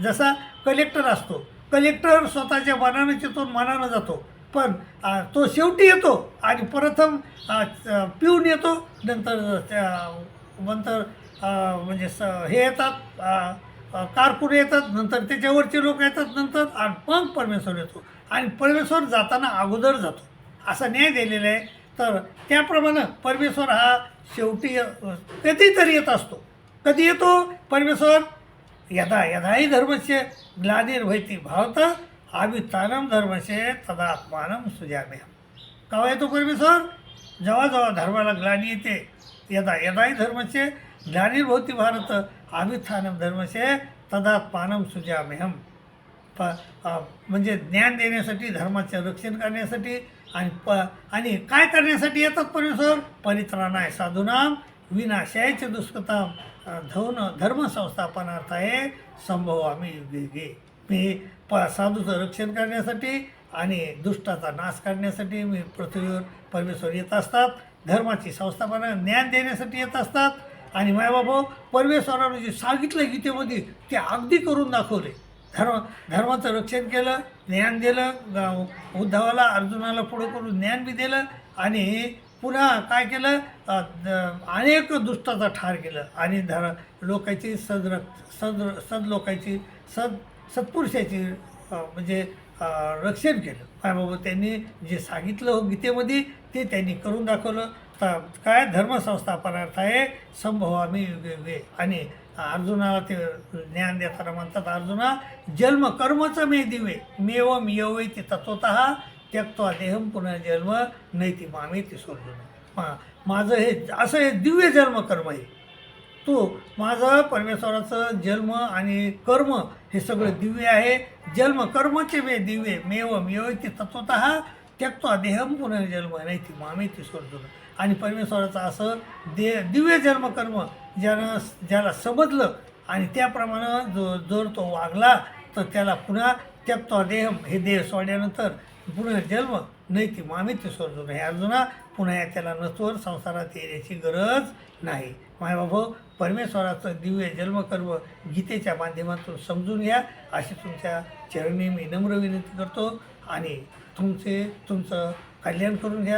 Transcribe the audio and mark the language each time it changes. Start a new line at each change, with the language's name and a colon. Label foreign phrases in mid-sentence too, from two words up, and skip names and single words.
Marathi: जसा कलेक्टर असतो, कलेक्टर स्वतःच्या मनानं चितो मनानं जातो, पण तो शेवटी येतो आणि प्रथम पिऊन येतो, नंतर म्हणजे हे येतात, कारकुन येतात, नंतर त्याच्यावरचे लोक येतात, नंतर आणि मग परमेश्वर येतो आणि परमेश्वर जाताना अगोदर जातो, असा न्याय दिलेला आहे. तर त्याप्रमाणे परमेश्वर हा शेवटी कधीतरी येत असतो. कधी येतो परमेश्वर?
Sanskrit: यदा यदाही धर्मस्य ग्लानिर्भयति भावत अभ्युत्थानं धर्मस्य तदा आत्मानं सृजाम्यहम्.
Marathi: केव्हा येतो परमेश्वर? जेव्हा जेव्हा धर्माला ग्लानी येते.
Sanskrit: यदा यदाही धर्मस्य ग्लानिर्भवति भारत अभ्युत्थानं धर्मस्य तदात्मानं सृजाम्यहम्.
Marathi: म्हणजे ज्ञान देण्यासाठी, धर्माचे रक्षण करण्यासाठी आणि काय करण्यासाठी येतात परमेश्वर?
Sanskrit: परित्राणाय साधूनां विनाशाय च दुष्कृतां धर्म संस्थापनार्थाय संभवामि युगे युगे.
Marathi: मी साधूचं रक्षण करण्यासाठी आणि दुष्टाचा नाश करण्यासाठी मी पृथ्वीवर परमेश्वर येत असतात. धर्माची संस्थापना, ज्ञान देण्यासाठी येत असतात. आणि मायबाबा परमेश्वरानं जे सांगितलं गीतेमध्ये ते अगदी करून दाखवले. धर्माचं रक्षण केलं, ज्ञान दिलं, उद्धवाला अर्जुनाला पुढं करून ज्ञान बी दिलं आणि पुन्हा काय केलं, अनेक दुष्टाचा ठार केलं आणि लोकांची सदलोकांची सत्पुरुषाची म्हणजे रक्षण केलं. बाबा त्यांनी जे सांगितलं गीतेमध्ये ते त्यांनी करून दाखवलं. तर काय धर्मसंस्थापनार्थ आहे
Sanskrit: संभवामी युगे युगे.
Marathi: आणि अर्जुनाला ते ज्ञान देताना म्हणतात, अर्जुना
Sanskrit: जन्म कर्मच मे दिवे मेवम यवैति तत्वतः त्यक्त्वा देहम पुनर्जन्म नैति मामेति सोर्जुन.
Marathi: माझं हे असं हे दिव्य जन्म कर्म आहे. तो माझं परमेश्वराचं जन्म आणि कर्म हे सगळं दिव्य आहे.
Sanskrit: जन्म कर्मचे मे दिव्य मेवम यवैति तत्वतः त्यक्त्वा देहम पुनर्जन्म नैति मामेति सोर्जुन.
Marathi: आणि परमेश्वराचं असं दिव्य जन्मकर्म ज्याला समजलं आणि त्याप्रमाणे जर तो वागला तर त्याला पुन्हा
Sanskrit: त्यक्त्वा देहम
Marathi: हे देह सोडल्यानंतर
Sanskrit: पुनर्जन्म नैति मामेति सोर्जुन.
Marathi: हे अर्जुना पुन्हा त्याला नसवर संसारात येण्याची गरज नाही. मायबाबा परमेश्वराचं दिव्य जन्मकर्म गीतेच्या माध्यमातून समजून घ्या अशी तुमच्या चरणी मी नम्र विनंती करतो. आणि तुमचं कल्याण करून घ्या.